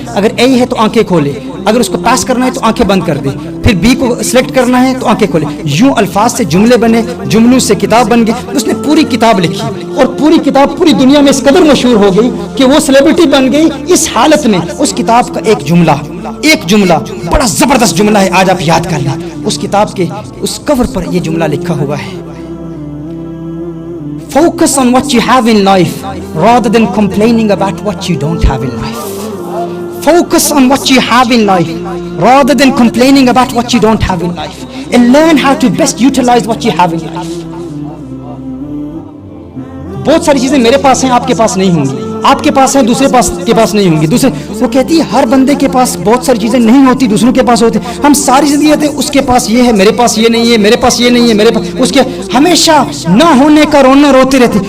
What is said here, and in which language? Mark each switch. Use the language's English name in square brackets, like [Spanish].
[Urdu] اگر اے ہے تو آنکھیں کھولے, اگر اس کو پاس کرنا ہے تو آنکھیں بند کر دے, پھر بی کو سلیکٹ کرنا ہے تو آنکھیں کھولے. یوں الفاظ سے جملے بنے, جملوں سے کتاب بن گئی. اس نے پوری کتاب لکھی اور پوری کتاب پوری دنیا میں اس قدر مشہور ہو گئی کہ وہ سیلیبریٹی بن گئی. اس حالت میں اس کتاب کا ایک جملہ بڑا زبردست جملہ ہے, آج آپ یاد کر لیں. اس کتاب کے اس کور پر یہ جملہ لکھا ہوا ہے, [English] Focus on what you have in life [Urdu] rather than complaining about what you don't have in life. [English] Focus on what you have in life rather than complaining about what you don't have in life. And learn how to best utilize what you have in life. [Urdu] بہت ساری چیزیں میرے پاس ہیں, آپ کے پاس نہیں ہوں گی. آپ کے پاس ہیں, دوسرے کے پاس نہیں ہوں گی. دوسرے وہ کہتی ہے ہر بندے کے پاس بہت ساری چیزیں نہیں ہوتی, دوسروں کے پاس ہوتی. ہم ساری زندگی کہتے ہیں اس کے پاس یہ ہے, میرے پاس یہ نہیں ہے, میرے پاس یہ نہیں ہے, میرے پاس اس کے, ہمیشہ نہ ہونے کا رونا روتے رہتے.